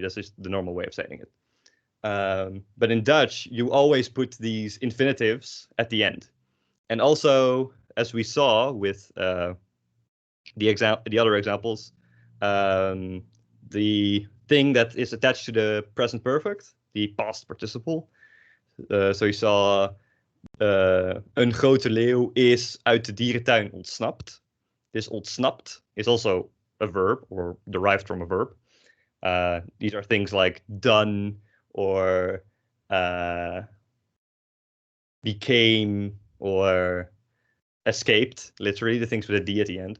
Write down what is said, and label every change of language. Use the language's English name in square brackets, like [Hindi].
[English] That's just the normal way of saying it. But in Dutch, you always put these infinitives at the end. And also, as we saw with the other examples, the thing that is attached to the present perfect, the past participle. So you saw [Dutch] een grote leeuw is uit de dierentuin ontsnapt. [English] This ontsnapt is also a verb or derived from a verb. These are things like done or became or escaped, literally, the things with a D at the end.